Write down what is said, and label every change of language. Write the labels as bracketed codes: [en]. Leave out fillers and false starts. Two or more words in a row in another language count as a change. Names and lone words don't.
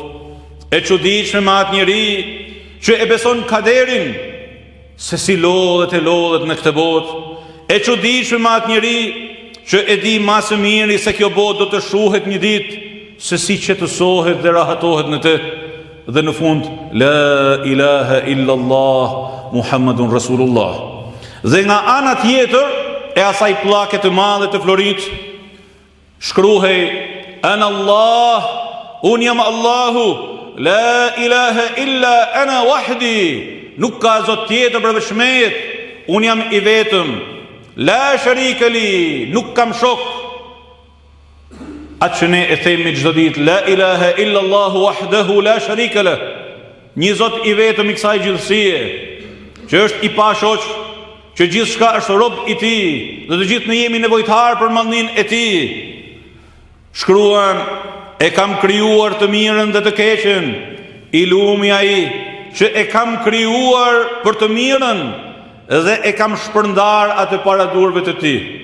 [sq] E çuditshme me atë njeri që e beson kaderin se si lodhet në këtë botë. E çuditshme me atë njeri që e di më së miri se kjo botë do të shuhet një ditë, se si qetësohet dhe rahatohet në të. Dhe në fund, [ar] لا إله إلا الله محمد رسول الله. [sq] Dhe nga ana tjetër e asaj pllake të madhe të florit shkruhej: [ar] أنا الله, [sq] un jam Allahu, [ar] لا إله إلا أنا وحدي, [sq] nuk ka zot tjetër përveç meje, un jam i vetëm, [ar] لا شريك لي, [sq] nuk kam shok. Atë që ne e themi çdo ditë, [ar] لا إله إلا الله وحده لا شريك له, [sq] një zot i vetëm i kësaj gjithësie, që është i pashoq, që gjithçka është rob i tij, dhe të gjithë ne jemi nevojtar për mallnin e tij. Shkruan: e kam krijuar të mirën dhe të keqen, i lumi ai që e kam krijuar për të mirën dhe e kam shpërndar atë para durve të tij.